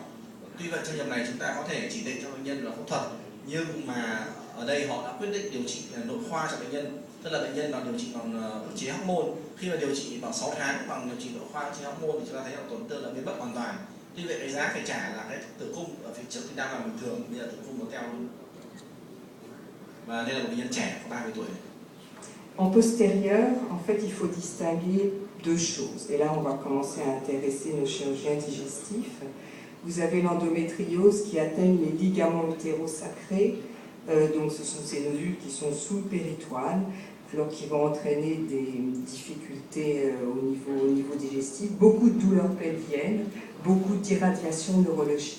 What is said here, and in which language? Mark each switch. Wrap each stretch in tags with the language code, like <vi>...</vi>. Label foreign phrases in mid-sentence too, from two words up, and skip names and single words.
<vi>Tuy vậy trong trường này chúng ta có thể chỉ định cho bệnh nhân là phẫu thuật, nhưng mà ở đây họ đã quyết định điều trị nội khoa cho bệnh nhân, tức là bệnh nhân nó điều trị bằng ức chế hormone. Khi mà điều trị bằng 6 tháng bằng điều trị nội khoa ức chế hormone thì chúng ta thấy là tổn thương là biến mất hoàn toàn. Tuy vậy cái giá phải trả là cái tử cung ở phía trước thì đang là bình thường, bây giờ tử cung nó teo luôn. Và đây là một bệnh nhân trẻ có 30 tuổi.</vi> <fr>En postérieur, en fait, il faut distinguer deux choses. Et là, on va commencer à intéresser nos chirurgiens digestifs. Vous avez l'endométriose qui atteigne les ligaments utérosacrés. Donc, ce sont ces nodules qui sont sous le péritoine, alors qui vont entraîner des difficultés au niveau digestif, beaucoup de douleurs pelviennes, beaucoup d'irradiation neurologique.</fr>